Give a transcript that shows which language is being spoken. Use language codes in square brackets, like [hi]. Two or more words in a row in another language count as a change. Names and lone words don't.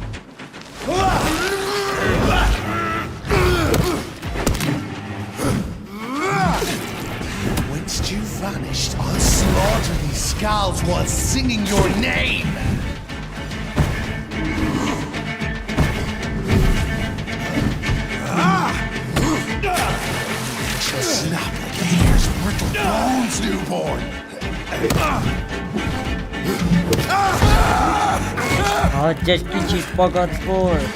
[en] Whence you vanished, I'll slaughter these skulls while singing your name! Just snap like a hare's brittle bones, newborn! [hu] Adj egy kicsit magadból!